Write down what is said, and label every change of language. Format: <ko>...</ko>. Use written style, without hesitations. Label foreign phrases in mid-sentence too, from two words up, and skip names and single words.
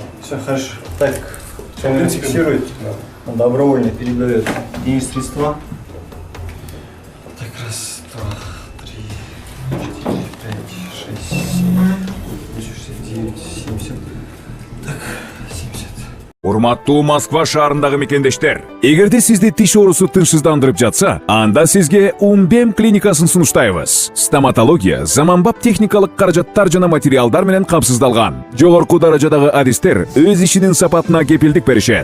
<ru>Все хорошо. Так, В он принципе, фиксирует, да. он добровольно передает денежные средства. Так, раз, два, три, 4, 5, 6, 7, 69, 70. Так, 70.</ru> <ky>Урматтуу Москва шаарындагы мекендештер, эгерде сизди тиш оорусу тынчсыздандырып жатса, анда сизге Умбем клиникасын сунуштайбыз. Стоматология заманбап техникалык каражаттар жана материалдар менен камсыздалган. Жогорку даражадагы адистер өз ишинин сапатына кепилдик беришет.</ky>